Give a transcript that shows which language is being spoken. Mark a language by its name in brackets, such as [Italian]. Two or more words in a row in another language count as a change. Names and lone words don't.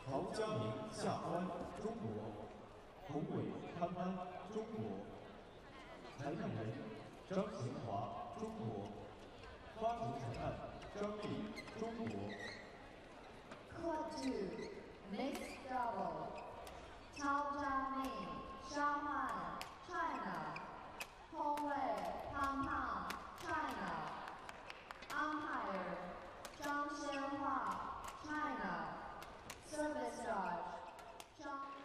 [English] Court 2, mixed double. Cao Jiaming, Shanghai, China. Hong Wei, Hong Kong, China. Umpire, Zhang Xianhua, China. Service charge, Zhang.